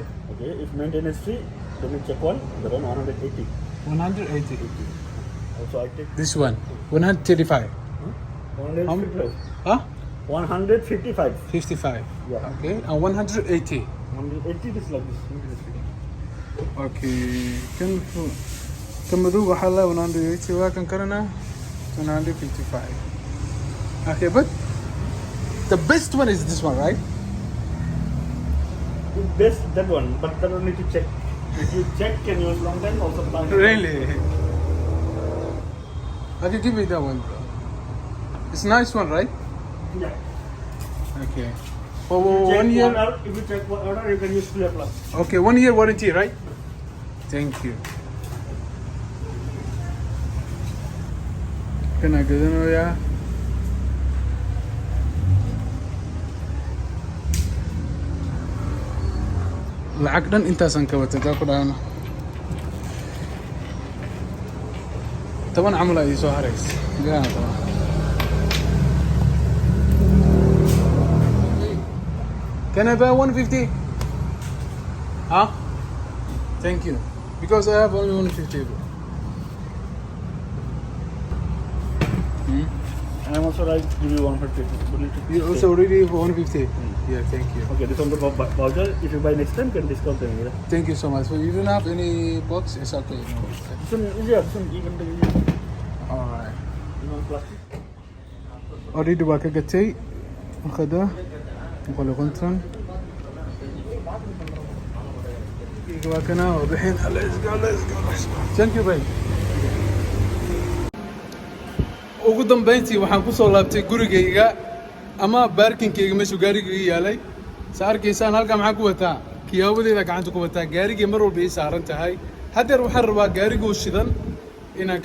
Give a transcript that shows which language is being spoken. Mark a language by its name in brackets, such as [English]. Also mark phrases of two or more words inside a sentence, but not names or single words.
[English] Okay, if maintenance fee, then you check one, that one 180. 180. Also, I take This one. 135. 155. Huh? 155. 55. Yeah. Okay. And 180. 180 is like this. Maintenance fee. Okay. [Somali] Kan madow waxaa la 180 waa kan kalena 155. [English] Okay, but the best one is this one, right? It's best that one, but that one need to check. If you check, can use long time also. Really? Okay, give me that one, bro. It's a nice one, right? Yeah. Okay. For Check 1 year. order, if you check one order, you can use clear plus. Okay, 1 year warranty, right? Thank you. [Somali] Kana gadanayaa. lacag dhan intaasan ka watay taa ku dhahana 10 camal ay soo haraysa gaana qaba. [English] Can I buy 150? Huh? Thank you. Because I have only 150. And I'm also right give you 150. You also ready for 150? Yeah, thank you. Okay, this one the voucher. If you buy next time, can discount them. Yeah. Thank you so much. So you don't have any box? It's okay. No. This one, yeah, this one even the Alright. plastic. [Somali] Already waa ka gatay. Akhada. Qolo konton. Waa kana oo bixin. [English] Let's go. Thank you, bye. [Somali] ugu dambeyntii waxaan ku soo laabtay gurigayga ama baarkinkayga meesha gaarigayga yaalay sa arkaysaan halka maxaa ku wataa kiyaabadeeda gacanta ku wataa gaarigay mar walba ii saaran tahay hadeer waxaan rabaa gaarigoo shidan inaan